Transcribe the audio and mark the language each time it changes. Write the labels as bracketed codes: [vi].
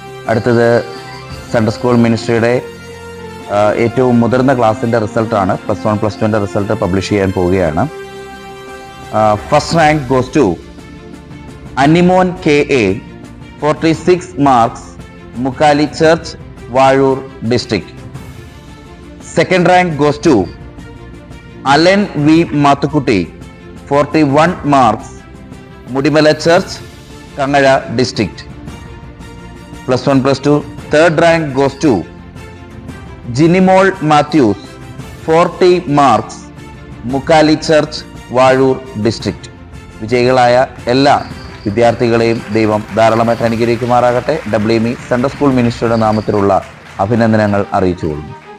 [ml] അടുത്തത് Sunday school മിനിസ്ട്രിയുടെ ഏറ്റവും മുതിർന്ന ക്ലാസ്സിൻ്റെ റിസൾട്ടാണ്. +1 +2 റിസൾട്ട് പബ്ലിഷ് ചെയ്യാൻ പോവുകയാണ്. First rank goes to Animon KA 46 marks, Mukkali church, Vazhoor district. [en] Second rank goes to Allen V. Mathukutti, 41 marks, Mudimala Church, Kangada district. +1 +2. Third rank goes to Jinimol Matthews, 40 marks, Mukali Church, Vallur district. [ml] വിജയികളായ എല്ലാ വിദ്യാർത്ഥികളെയും ദൈവം ധാരാളമായിട്ട് അനുഗ്രഹിക്കുമാറാകട്ടെ. WME central school മിനിസ്ട്രിയുടെ നാമത്തിലുള്ള അഭിനന്ദനങ്ങൾ അറിയിച്ചുകൊള്ളുന്നു.